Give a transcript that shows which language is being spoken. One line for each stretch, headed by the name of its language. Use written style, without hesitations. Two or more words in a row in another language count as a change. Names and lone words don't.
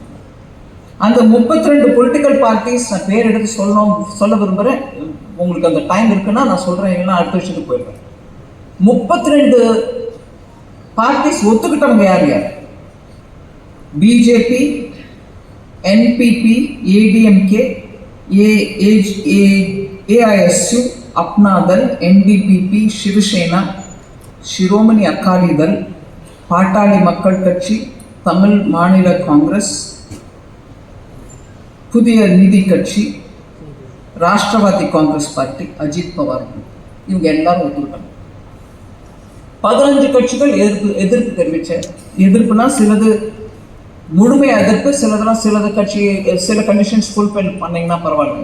Tamil: அந்த 32
English: political parties
Tamil: நான் பேர் எடுத்து சொல்ல விரும்புகிறேன், உங்களுக்கு அந்த டைம் இருக்குன்னா நான் சொல்கிறேன், இல்லைன்னா அடுத்த விஷயத்துக்கு போயிடுறேன். 32 பார்ட்டிஸ் ஒத்துக்கிட்டவங்க யார்? பிஜேபி, என்பிபி, ஏடிஎம்கே, AISU, अपना दल, NDPP, शिवसेना, शिरोमणि अकाली दल, पाटाली मक्कल कट्सी, तमिल मानिल कांग्रेस, புதிய நீதி கட்சி, ராஷ்டிரவாதி காங்கிரஸ் பார்ட்டி, அஜித் பவார், இவங்க எல்லாரும் ஒத்துக்கிட்டாங்க. 15 கட்சிகள் எதிர்ப்பு தெரிவிச்ச. எதிர்ப்புனா சிலது முழுமை எதிர்ப்பு, சிலது கட்சி சில
English: conditions fulfil
Tamil: பண்ணிங்கன்னா பரவாயில்ல.